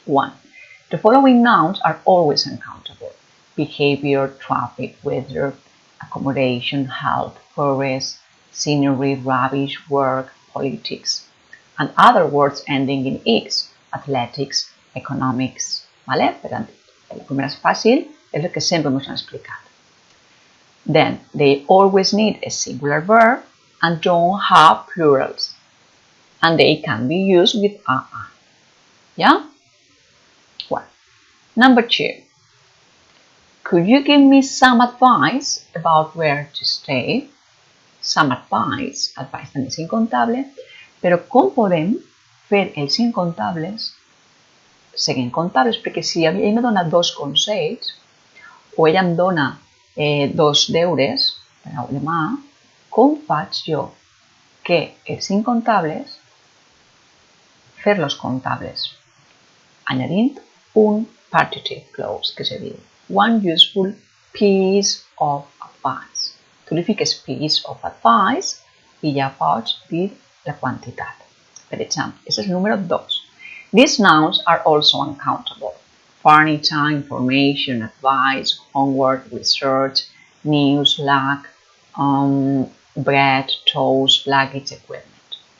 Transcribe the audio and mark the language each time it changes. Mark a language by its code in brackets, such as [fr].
[en] One, the following nouns are always uncountable. Behavior, traffic, weather, accommodation, health, forest, scenery, rubbish, work, politics. And other words ending in X, athletics, economics. [ca] ¿Vale? Per tant, la primera és fàcil, és el que sempre ens han explicat. [en] Then, they always need a singular verb and don't have plurals. And they can be used with a. Yeah? Well, number two. Could you give me some advice about where to stay? Some advice. [ca] Advice també és incontable. Però com podem fer els incontables seguint comptables? Perquè si ell me dona dos consells o ella em dona dos deures per demà, com faig jo que els incontables fer-los comptables? Añadint un partitive clause que se diu [en] one useful piece of advice. [ca] Tu li fiques piece of advice i ja pots dir la quantitat. Per exemple, és el número 2. [en] These nouns are also uncountable. Furniture, information, advice, homework, research, news, luck, bread, toast, luggage, equipment.